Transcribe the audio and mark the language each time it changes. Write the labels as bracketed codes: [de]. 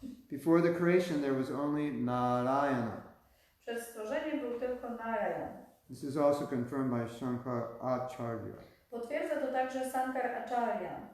[en] Before the creation there was only Narayana. [pl] Przed stworzeniem był tylko Narayan. [en] This is also confirmed by Shankar Acharya. [pl] Potwierdza to także Sankar Acharya.